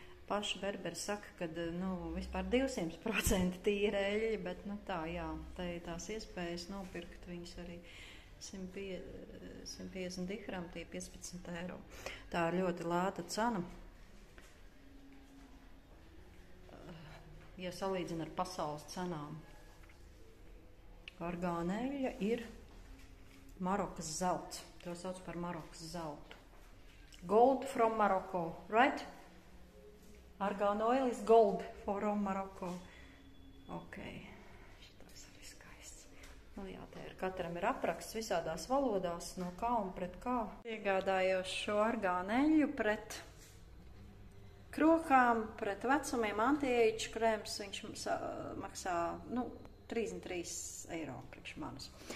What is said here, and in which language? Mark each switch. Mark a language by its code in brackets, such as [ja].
[lv] Paši berberi saka, ka vispār 200% tīra eļļa, bet tā jā, tā ir tās iespējas nopirkt viņas arī 150 dirham, tie 15 eiro. Tā ir ļoti lēta cena. Ja salīdzina ar pasaules cenām. Argāna eļļa ir Marokas zelts. To sauc par Marokas zeltu. [en] Gold from Morocco, right? Argāna oil is gold from Morocco. [lv] Ok. Šitais arī skaists. Nu jā, te ir katram ir apraksts visādās valodās, no kā un pret kā. Iegādājos šo argāna eļļu pret krokām, pret vecumiem, anti-age krēms. Viņš maksā, 33 eiro priekš manis.